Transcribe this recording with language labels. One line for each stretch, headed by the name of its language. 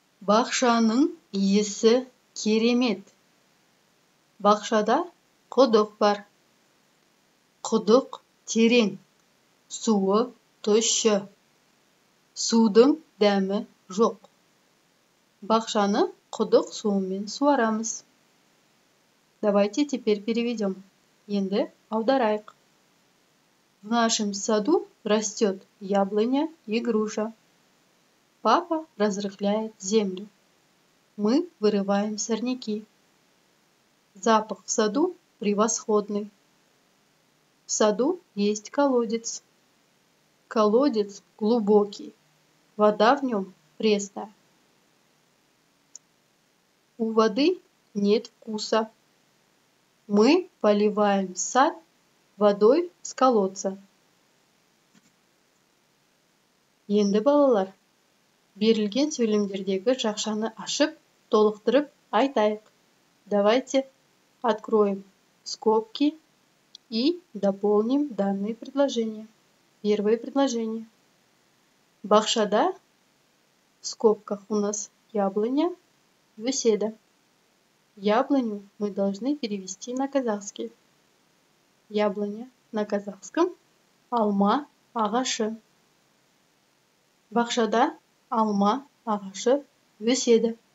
Kazakh: Бақшаның иісі керемет. Бақшада құдық бар. Құдық терең, суы тұщы. Судың дәмі жоқ. Бақшаны құдық суымен суарамыз.
Russian: Давайте теперь переведем.
Kazakh: Енді аударайық.
Russian: В нашем саду растет яблоня и груша. Папа разрыхляет землю. Мы вырываем сорняки. Запах в саду превосходный. В саду есть колодец. Колодец глубокий. Вода в нем пресная. У воды нет вкуса. Мы поливаем сад водой с колодца.
Kazakh: Енді балалар, берілген сөйлемдердегі жақшаны ашып, толықтырып айтайық.
Russian: Давайте откроем скобки и дополним данные предложения. Первое предложение.
Kazakh: Бақшада,
Russian: в скобках у нас яблоня,
Kazakh: өседі.
Russian: Яблоню мы должны перевести на казахский. Яблоня на казахском
Kazakh: алма ағашы. Бақшада алма ағашы өседі.